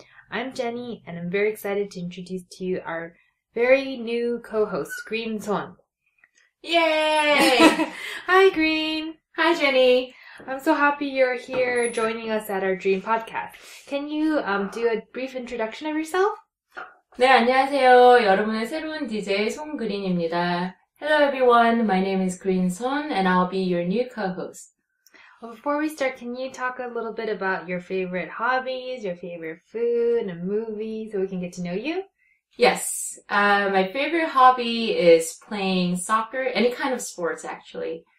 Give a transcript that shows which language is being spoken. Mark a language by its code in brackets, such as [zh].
[en] I'm Jenny, and I'm very excited to introduce to you our very new co-host, Green Seon. Yay! Hi, Green. Hi, Jenny. I'm so happy you're here joining us at our Dream Podcast. Can you do a brief introduction of yourself? [ko] 네, 안녕하세요. 여러분의 새로운 DJ 송그린입니다. [en] Hello, everyone. My name is Green Seon, and I'll be your new co-host. Well, before we start, can you talk a little bit about your favorite hobbies, your favorite food and movies, so we can get to know you? Yes. My favorite hobby is playing soccer, any kind of sports, actually.